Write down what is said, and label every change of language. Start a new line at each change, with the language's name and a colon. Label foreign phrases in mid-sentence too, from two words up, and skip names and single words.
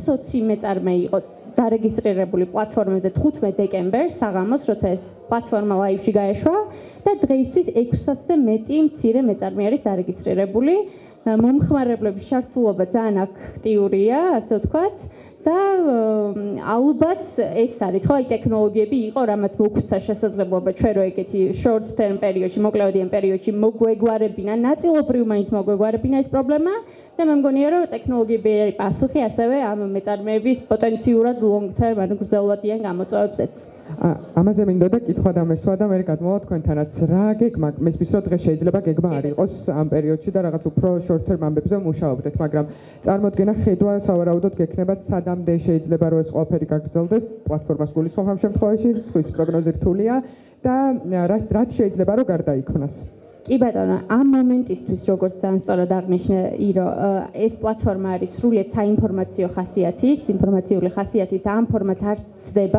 Georgian: 120 მეწარმე იყო დარეგისტრირებული პლატფორმაზე 15 დეკემბერს საღამოს, როცა ეს პლატფორმა ლაივში გაეშვა და დღეისთვის 600-ზე მეტი მცირე მეწარმე არის დარეგისტრირებული. მომხმარებლების ჩართულობა ძალიან აქტიურია, ასე ვთქვათ. და ალბათ ეს არის ხო აი ტექნოლოგიები იყო რამაც მოგვცა შესაძლებლობა ჩვენ რო ეგეთი
English: short term
Georgian: პერიოდში მოკლევადიან პერიოდში მოგვეგვარებინა ნაწილობრივ მაინც მოგვეგვარებინა ეს პრობლემა და მე მგონია რომ ტექნოლოგიები არის პასუხი ასევე ამ მეწარმეების პოტენციურად
English: long term
Georgian: ანუ გრძელვადიან გამოწვევებზეც ამაზე მინდოდა კითხვა და მესვა და მე გადმოვა თქვენთანაც რა გეგმა მესმის რომ დღეს შეიძლება გეგმა არ იყოს ამ პერიოდში და რაღაც უფრო
English: short term
Georgian: ამბებზე მუშაობდეთ მაგრამ წარმოდგენა ხედვა სავარაუდოდ გექნებათ სადამდე შეიძლება რომ ეს ყველაფერი გაგრძელდეს პლატფორმას გულისხმობ ამ შემთხვევაში ხვის პროგნოზი რთულია და რაც შეიძლება რომ გარდაიქმნას კი ბატონო, ამ მომენტისთვის როგორც ძალიან სწორად აღნიშნე ირო, ეს პლატფორმა არის სრულიად საინფორმაციო ხასიათის, ინფორმაციული ხასიათის და ამ ფორმატს არ ცდება.